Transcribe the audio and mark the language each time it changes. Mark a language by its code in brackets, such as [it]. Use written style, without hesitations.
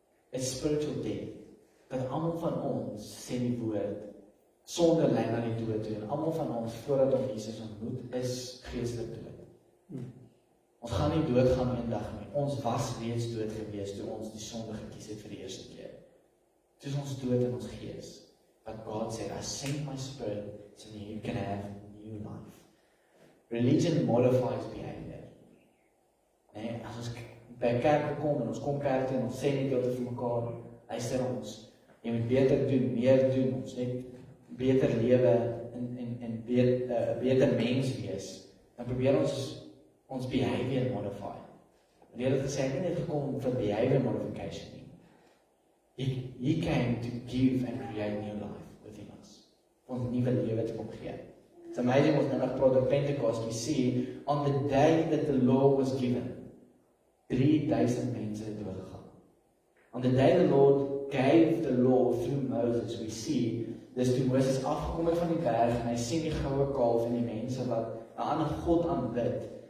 [en] It's spiritual death. [af] Dat almal van ons, sê die woord, sonde lei na die dood toe, en almal van ons, voordat ons Jesus ontmoet, is geestelik dood. Ons gaan nie doodgaan eendag nie. Ons was reeds dood gewees toe ons die sonde gekies het vir die eerste keer. Toe is ons dood in ons gees. [en] But God said, I sent my Spirit so that you can have new life. Religion modifies behavior. [af] Nee, as ons by kerk kom en ons kom kerk toe en ons sê net dit vir mekaar, luister ons, jy moet beter doen, meer doen, ons net beter lewe en beter mens wees, dan probeer ons behavior modify. Die Here het gesê, hy het nie gekom vir behavior modification nie. [en] He came to give and create new life within us. [af] Om nuwe lewe te kom gee. [en] It's amazing [af] ons nou nog praat op Pentecost, [en] we see, on the day that the law was given, [af] 3000 mense het doodgegaan. [en] On the day the Lord gave the law through Moses, we see, [af] dis toe Moses afgekom het van die berg, en hy sien die goue kalf en die mense wat 'n ander God aanbid.